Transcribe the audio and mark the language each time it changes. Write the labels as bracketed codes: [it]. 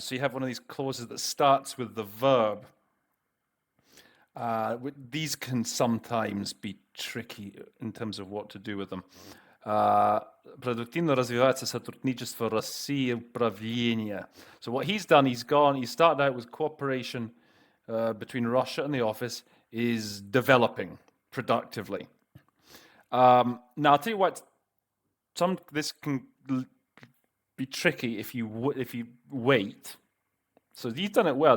[en] So you have one of these clauses that starts with the verb. These can sometimes be tricky in terms of what to do with them. [ru] Продуктивно развивается сотрудничество России и управления. [en] So what he's done, he started out with cooperation between Russia and the office is developing productively. Now I'll tell you what, this can be tricky if you wait. So he's done it well.